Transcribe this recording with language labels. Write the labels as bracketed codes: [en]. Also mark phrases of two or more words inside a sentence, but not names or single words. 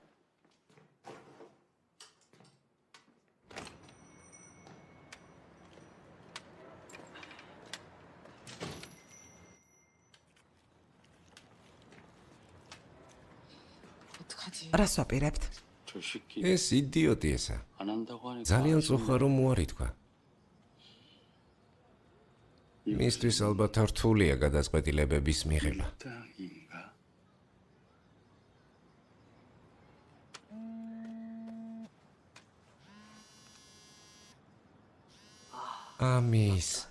[ka] რას ვაპირებთ? [ko] 저 새끼 [ka] ეს იდიოტი ესა. [ko] 안 한다고 하니까 [ka] ძალიან წუხარ რომ უარი თქვა. მისთვის ალბათ რთულია გადაწყვეტილებების მიღება. [ko] 땅인가? [ka] ამის.